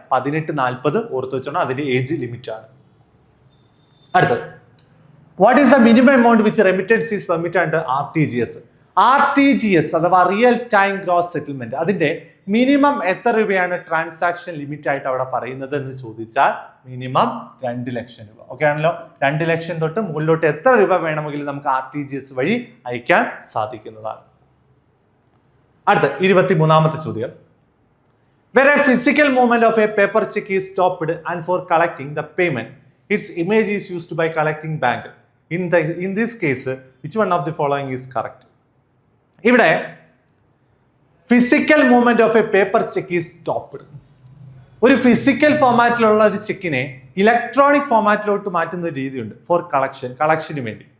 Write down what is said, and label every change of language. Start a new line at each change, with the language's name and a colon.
Malayalam: 18-40 ഓർത്തു വെച്ചോണം, അതിന്റെ age limit ആണ്. അടുത്തത്,
English: What is the minimum amount which remittance is permitted under RTGS? RTGS
Malayalam: അഥവാ
English: real time gross settlement,
Malayalam: അതിന്റെ മിനിമം എത്ര രൂപയാണ് ട്രാൻസാക്ഷൻ ലിമിറ്റ് ആയിട്ട് അവിടെ പറയുന്നത് എന്ന് ചോദിച്ചാൽ മിനിമം 2 ലക്ഷം രൂപ. ഓക്കെ ആണല്ലോ? 2 ലക്ഷം തൊട്ട് മുകളിലോട്ട് എത്ര രൂപ വേണമെങ്കിലും നമുക്ക് RTGS വഴി അയക്കാൻ സാധിക്കുന്നതാണ്. അടുത്ത 23ാമത്തെ ചോദ്യം.
English: Where a physical movement of a paper check is stopped and for collecting the payment, its image is used by collecting bank. In this case, which one of the following is correct?
Malayalam: ഇവിടെ
English: Physical movement of a paper cheque is stopped.
Malayalam: ഒരു physical ഫോമാറ്റിലുള്ള ഒരു ചെക്കിനെ electronic ഫോമാറ്റിലോട്ട് മാറ്റുന്ന ഒരു രീതിയുണ്ട് four കളക്ഷന് വേണ്ടി.